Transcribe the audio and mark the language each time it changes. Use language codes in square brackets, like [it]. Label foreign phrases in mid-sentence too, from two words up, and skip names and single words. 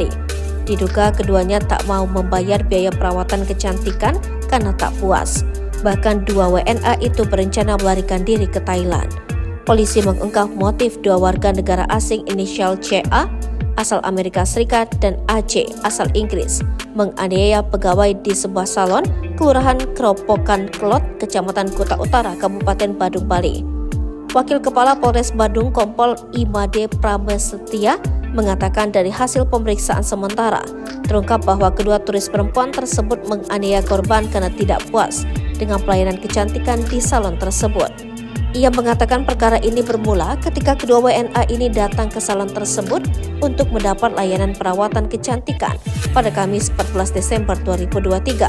[id] Diduga keduanya tak mau membayar biaya perawatan kecantikan karena tak puas. Bahkan dua WNA itu berencana melarikan diri ke Thailand. Polisi mengungkap motif dua warga negara asing inisial CA asal Amerika Serikat dan AC asal Inggris menganiaya pegawai di sebuah salon Kelurahan Keropokan Kelot, Kecamatan Kuta Utara, Kabupaten Badung, Bali. Wakil Kepala Polres Badung Kompol Imade Pramesetia mengatakan dari hasil pemeriksaan sementara terungkap bahwa kedua turis perempuan tersebut menganiaya korban karena tidak puas dengan pelayanan kecantikan di salon tersebut. Ia mengatakan perkara ini bermula ketika kedua WNA ini datang ke salon tersebut untuk mendapat layanan perawatan kecantikan pada Kamis 14 Desember 2023.